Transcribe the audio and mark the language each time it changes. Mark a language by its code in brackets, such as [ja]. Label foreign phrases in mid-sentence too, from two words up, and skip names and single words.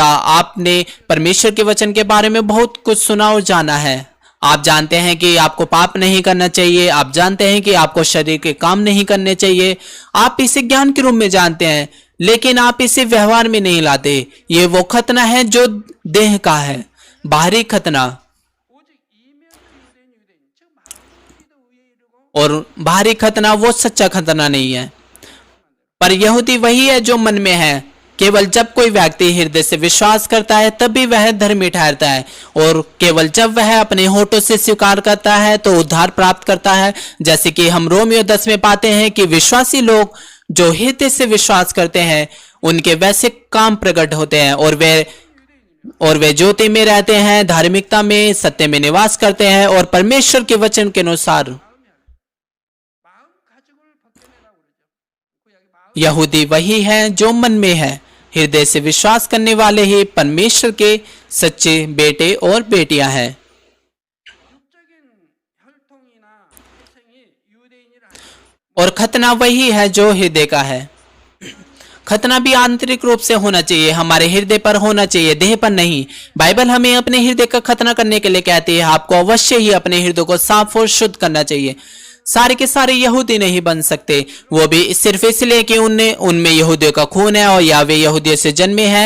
[hi] आपने परमेश्वर के वचन के बारे में बहुत कुछ सुना और जाना है। आप जानते हैं कि आपको पाप नहीं करना चाहिए, आप जानते हैं कि आपको शरीर के काम नहीं करने चाहिए। आप इसे ज्ञान के रूप में जानते हैं, लेकिन आप इसे व्यवहार में नहीं लाते। ये वो खतना है जो देह का है, बाहरी खतना। [ko] 오직 이면으로 유대인 즉 마음으로도 의에 이르고 [hi] और बाहरी खतना वो सच्चा खतना नहीं है। पर यहूदी वही है जो मन में है। केवल जब कोई व्यक्ति हृदय से विश्वास करता है तभी वह धर्मी ठहरता है, और केवल जब वह अपने होठों से स्वीकार करता है तो उद्धार प्राप्त करता है। जैसे कि हम रोमियो 10 में पाते हैं कि विश्वासी लोग जो हृदय से विश्वास करते हैं उनके वैसे काम प्रकट होते हैं, और वे ज्योति में रहते हैं, धार्मिकता में, सत्य में निवास करते हैं और परमेश्वर के वचन के अनुसार। [ko] 마음 가죽을 벗겨내라고 그러죠. 구약의 마음 [hi] यहूदी वही है जो मन में है। हृदय से विश्वास करने वाले ही परमेश्वर के सच्चे बेटे और बेटियां हैं। [ko] 육적인 혈통이나 태생이 유대인이라 하죠. [hi] और खतना वही है जो हृदय का है। खतना भी आंतरिक रूप से होना चाहिए, हमारे हृदय पर होना चाहिए, देह पर नहीं। बाइबल हमें अपने हृदय का खतना करने के लिए कहती है। आपको अवश्य ही अपने हृदय को साफ और शुद्ध करना चाहिए। सारे के सारे यहूदी नहीं बन सकते, वो भी सिर्फ इसलिए कि उनमें यहूदियों का खून है और या वे यहूदियों से जन्मे हैं।